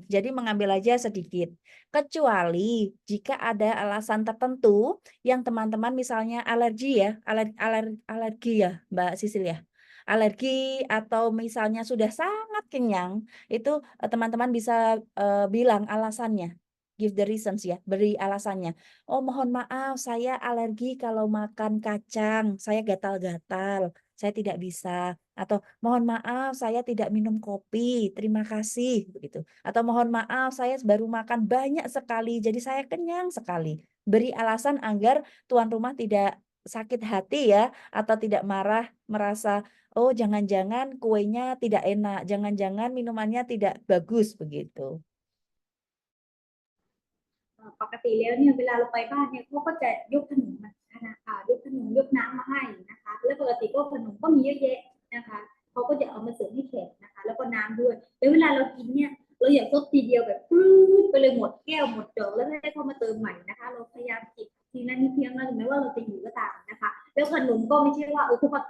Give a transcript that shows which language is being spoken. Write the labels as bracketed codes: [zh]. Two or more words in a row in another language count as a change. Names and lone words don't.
[id] Jadi mengambil aja sedikit. Kecuali jika ada alasan tertentu yang teman-teman misalnya alergi ya, alergi ya Mbak Sisil ya. Alergi atau misalnya sudah sangat kenyang, itu teman-teman bisa bilang alasannya. [en] Give the reasons [id] ya, beri alasannya. Oh mohon maaf, saya alergi kalau makan kacang, saya gatal-gatal, saya tidak bisa. Atau mohon maaf, saya tidak minum kopi, terima kasih begitu. Atau mohon maaf, saya baru makan banyak sekali, jadi saya kenyang sekali. Beri alasan agar tuan rumah tidak sakit hati ya, atau tidak marah, merasa, oh jangan-jangan kuenya tidak enak, jangan-jangan minumannya tidak bagus begitu. [th] ปกติแล้วเนี่ยเวลาเราไปบ้านเนี่ยเขาก็จะยกขนมมานะคะยกขนมยกน้ำมาให้นะคะแล้วปกติก็ขนมก็มีเยอะแยะนะคะเขาก็จะเอามาเสิร์ฟให้แขกนะคะแล้วก็น้ำด้วยแล้วเวลาเรากินเนี่ยเราอยากซด ทีเดียวแบบปลื้ดไปเลยหมดแก้วหมดจอกแล้วให้เขามาเติมใหม่นะคะเราพยายามจิบทีละนิดเพียงถึงแม้ว่าเราจะหิวก็ตามนะคะแล้วขนมก็ไม่ใช่ว่าคุณมา